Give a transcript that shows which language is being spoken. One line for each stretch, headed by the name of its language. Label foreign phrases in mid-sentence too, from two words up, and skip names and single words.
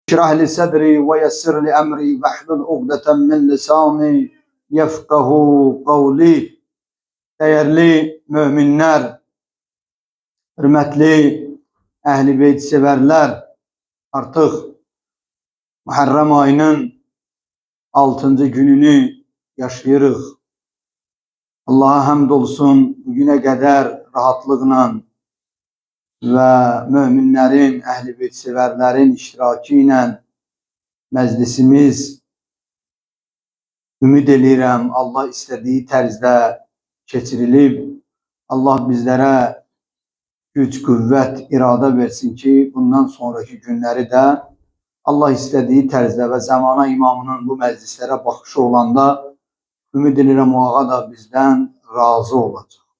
Arabic: اشرح لي صدري ويسر لي أمري واحلل عقدة من لساني يفقهوا قولي.
Turkish: Değerli müminler, hürmetli Ehl-i Beyt severler, artık Muharrem ayının 6.
Azerbaijani: gününü yaşayırıq.
Turkish: Allah'a hamd olsun, bugüne kadar rahatlıkla ve müminlerin, Ehl-i Beyt severlerin iştirakiyle meclisimiz,
Azerbaijani: ümid edirəm Allah istədiyi tərzdə keçirilib. Allah bizlərə güc, qüvvət, iradə versin ki, bundan sonraki günləri də Allah istədiyi tərzdə və zamana imamının bu məclislərə baxışı olanda ümid edirəm o ağa da bizdən razı olacaq.